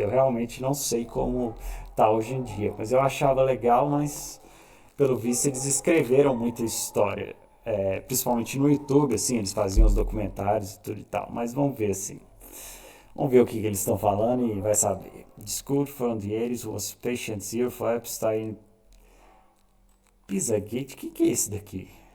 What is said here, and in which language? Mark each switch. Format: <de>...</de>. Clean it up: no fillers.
<pt>Eu realmente não sei como tá hoje em dia, mas eu achava legal, mas pelo visto eles escreveram muita história. Principalmente no YouTube, assim, eles faziam os documentários e tudo e tal. Mas vamos ver assim. Vamos ver o que eles estão falando e vai saber.</pt> <en>Discovered from the 80s was patient zero for Epstein.</en> <pt>Pizzagate, o que é esse daqui?</pt>